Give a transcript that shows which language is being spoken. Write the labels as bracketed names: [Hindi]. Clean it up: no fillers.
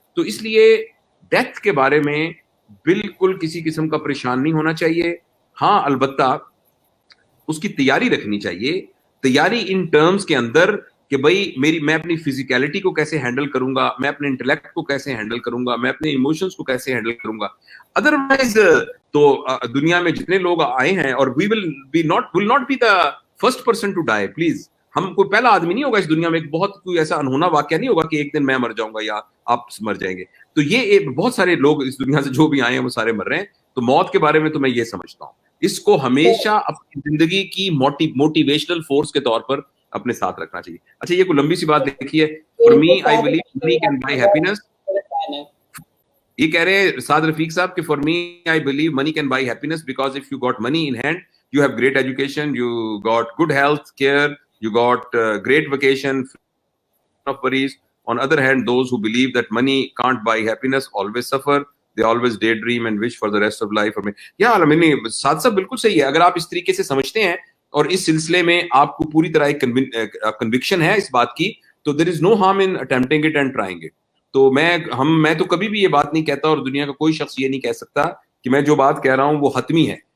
[Urdu] تو اس لیے ڈیتھ کے بارے میں بالکل کسی قسم کا پریشان نہیں ہونا چاہیے. ہاں البتہ اس کی تیاری رکھنی چاہیے. تیاری ان ٹرمز کے اندر کہ بھائی میں اپنی فزیکلٹی کو کیسے ہینڈل کروں گا, میں اپنے انٹلیکٹ کو کیسے ہینڈل کروں گا, میں اپنے ایموشنز کو کیسے ہینڈل کروں گا. ادروائز تو دنیا میں جتنے لوگ آئے ہیں, اور [English] we will not be the first person to die, please. [Urdu] ہم کوئی پہلا آدمی نہیں ہوگا اس دنیا میں, ایک بہت کوئی ایسا انہونا واقعہ نہیں ہوگا کہ ایک دن میں مر جاؤں گا یا آپ مر جائیں گے. تو یہ بہت سارے لوگ اس دنیا سے جو بھی آئے ہیں وہ سارے مر رہے ہیں. تو موت کے بارے میں تو میں یہ سمجھتا ہوں, اس کو ہمیشہ اپنی زندگی کی موٹیویشنل فورس کے طور پر اپنے ساتھ رکھنا چاہیے. اچھا یہ کوئی لمبی سی بات دیکھیے. [English] For me I believe money can buy happiness. [Urdu] یہ کہہ رہے ہیں سعد رفیق صاحب کہ [English] For me I believe money can buy happiness because if you got money in hand, you have great education, you got good health care, you got great vacation, of worries. On other hand, those who believe that money can't buy happiness always suffer. They always daydream and wish for the rest of life. [Urdu] سعد صاحب بالکل صحیح ہے. اگر آپ اس طریقے سے سمجھتے ہیں اور اس سلسلے میں آپ کو پوری طرح ایک کنوکشن ہے اس بات کی, تو [English] there is no harm in attempting it and trying it. [Urdu] تو میں تو کبھی بھی یہ بات نہیں کہتا, اور دنیا کا کوئی شخص یہ نہیں کہہ سکتا کہ میں جو بات کہہ رہا ہوں وہ حتمی ہے.